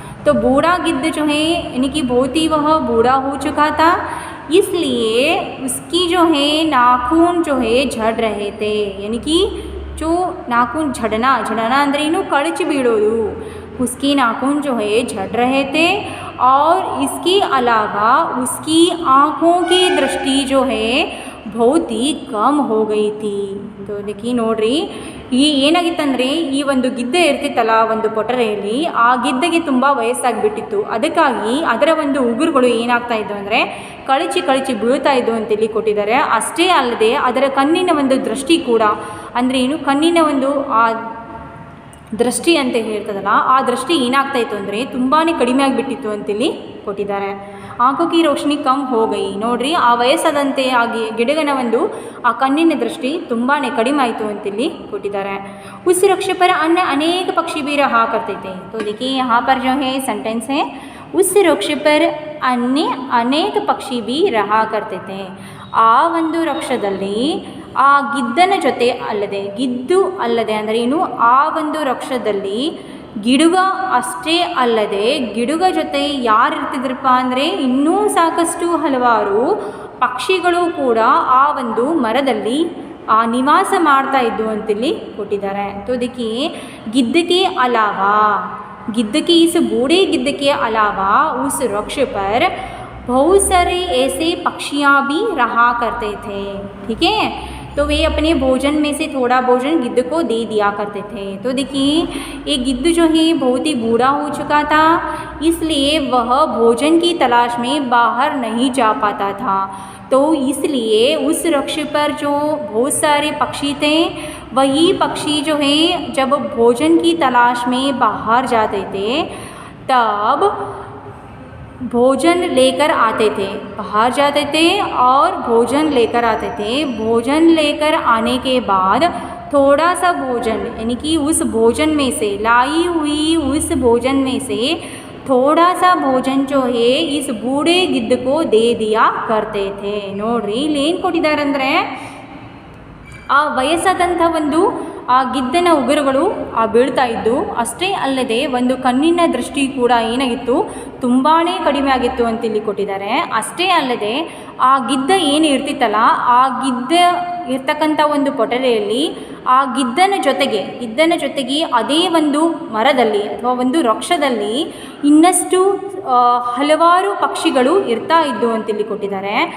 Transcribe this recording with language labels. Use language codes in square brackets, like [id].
[hi] तो बूढ़ा गिद्ध जो है यानी कि बहुत ही वह बूढ़ा हो चुका था, इसलिए उसकी जो है नाखून जो है झड़ रहे थे. यानी कि जो नाखून झड़ना [kn] ಅಂದರೆ ಏನು, ಕಳಚಿ ಬೀಳೋದು. [hi] उसकी नाखून जो है झड़ रहे थे और इसके अलावा उसकी आँखों की दृष्टि जो है बहुत ही कम हो गई थी. तो देखिए, [kn] ನೋಡ್ರಿ, ಈ ಏನಾಗಿತ್ತಂದರೆ ಈ ಒಂದು ಗಿದ್ದ ಇರ್ತಿತ್ತಲ್ಲ ಒಂದು ಪೊಟರೆಯಲ್ಲಿ, ಆ ಗಿದ್ದಗೆ ತುಂಬ ವಯಸ್ಸಾಗಿಬಿಟ್ಟಿತ್ತು. ಅದಕ್ಕಾಗಿ ಅದರ ಒಂದು ಉಗುರುಗಳು ಏನಾಗ್ತಾ ಇದ್ದು ಅಂದರೆ ಕಳಚಿ ಬೀಳ್ತಾ ಇದ್ದು ಅಂತೇಳಿ ಕೊಟ್ಟಿದ್ದಾರೆ. ಅಷ್ಟೇ ಅಲ್ಲದೆ ಅದರ ಕಣ್ಣಿನ ಒಂದು ದೃಷ್ಟಿ ಕೂಡ ಅಂದರೆ ಏನು, ಕಣ್ಣಿನ ಒಂದು ದೃಷ್ಟಿ ಅಂತ ಹೇಳ್ತದಲ್ಲ, ಆ ದೃಷ್ಟಿ ಏನಾಗ್ತಾಯಿತ್ತು ಅಂದರೆ ತುಂಬಾ ಕಡಿಮೆ ಆಗಿಬಿಟ್ಟಿತ್ತು ಅಂತೇಳಿ ಕೊಟ್ಟಿದ್ದಾರೆ. [hi] ಆಂಖೋं की रोशनी कम हो गई. [kn] ನೋಡ್ರಿ, ಆ ವಯಸ್ಸಾದಂತೆ ಆಗಿ ಗಿಡಗನ ಒಂದು ಆ ಕಣ್ಣಿನ ದೃಷ್ಟಿ ತುಂಬಾ ಕಡಿಮೆ ಆಯಿತು ಅಂತೇಳಿ ಕೊಟ್ಟಿದ್ದಾರೆ. [hi] उस वृक्ष पर अन्य अनेक पक्षी भी रहा करते थे. तो देखिए यहाँ पर जो है सेंटेंस है, उस वृक्ष पर अन्य अनेक पक्षी भी रहा करते थे. [kn] ಆ ಒಂದು ವೃಕ್ಷದಲ್ಲಿ ಆ ಗಿದ್ದನ ಜೊತೆ ಅಲ್ಲದೆ, ಗಿದ್ದು ಅಲ್ಲದೆ ಅಂದರೆ ಏನು, ಆ ಒಂದು ವೃಕ್ಷದಲ್ಲಿ ಗಿಡುಗ ಅಷ್ಟೇ ಅಲ್ಲದೆ ಗಿಡುಗ ಜೊತೆ ಯಾರು ಇರ್ತಿದ್ರಪ್ಪ ಅಂದರೆ ಇನ್ನೂ ಸಾಕಷ್ಟು ಹಲವಾರು ಪಕ್ಷಿಗಳು ಕೂಡ ಆ ಒಂದು ಮರದಲ್ಲಿ ನಿವಾಸ ಮಾಡ್ತಾ ಇದ್ದು ಅಂತೇಳಿ ಕೊಟ್ಟಿದ್ದಾರೆ. [hi] तो देखिए गिद्ध के अलावा, गिद्ध के इस बूढ़े गिद्ध के अलावा उस वृक्ष पर बहुत सारे ऐसे पक्षियाँ भी रहा करते थे. ठीक है, तो वे अपने भोजन में से थोड़ा भोजन गिद्ध को दे दिया करते थे. तो देखिए ये गिद्ध जो है बहुत ही बूढ़ा हो चुका था, इसलिए वह भोजन की तलाश में बाहर नहीं जा पाता था. तो इसलिए उस वृक्ष पर जो बहुत सारे पक्षी थे, वही पक्षी जो है जब भोजन की तलाश में बाहर जाते थे तब भोजन लेकर आते थे, बाहर जाते थे और भोजन लेकर आते थे. भोजन लेकर आने के बाद थोड़ा सा भोजन, यानी कि उस भोजन में से, लाई हुई उस भोजन में से थोड़ा सा भोजन जो है इस बूढ़े गिद्ध को दे दिया करते थे. [kn] ನೋಡ್ರಿ, ಇಲ್ಲಿ ಏನು ಕೊಟ್ಟಿದ್ದಾರೆ ಅಂದರೆ ಆ ವಯಸ್ಸಾದಂಥ ಒಂದು ಆ ಗಿದ್ದನ ಉಗುರುಗಳು ಬೀಳ್ತಾ ಇದ್ದು, ಅಷ್ಟೇ ಅಲ್ಲದೆ ಒಂದು ಕಣ್ಣಿನ ದೃಷ್ಟಿ ಕೂಡ ಏನಾಗಿತ್ತು, ತುಂಬಾ ಕಡಿಮೆ ಆಗಿತ್ತು ಅಂತೇಳಿ ಕೊಟ್ಟಿದ್ದಾರೆ. ಅಷ್ಟೇ ಅಲ್ಲದೆ ಆ ಗಿದ್ದ ಏನು ಇರ್ತಿತ್ತಲ್ಲ, ಆ ಗಿದ್ದ ಇರ್ತಕ್ಕಂಥ ಒಂದು ಪೊಟರೆಯಲ್ಲಿ ಆ ಗಿದ್ದನ ಜೊತೆಗೆ ಅದೇ ಒಂದು ಮರದಲ್ಲಿ ಅಥವಾ ಒಂದು ವೃಕ್ಷದಲ್ಲಿ ಇನ್ನಷ್ಟು ಹಲವಾರು ಪಕ್ಷಿಗಳು ಇರ್ತಾ ಇದ್ದು ಅಂತೇಳಿ ಕೊಟ್ಟಿದ್ದಾರೆ.